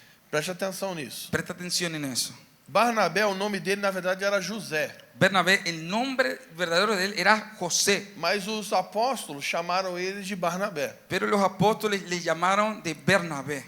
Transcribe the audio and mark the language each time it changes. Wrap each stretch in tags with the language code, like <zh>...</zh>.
<pt>Preste atenção nisso.</pt> <es>Presta atención en eso.</es> <pt>Barnabé, o nome dele na verdade era José.</pt> <es>Bernabé, el nombre verdadero de él era José.</es> <pt>Mas os apóstolos chamaram ele de Barnabé.</pt> <es>Pero los apóstoles le llamaron de Bernabé.</es>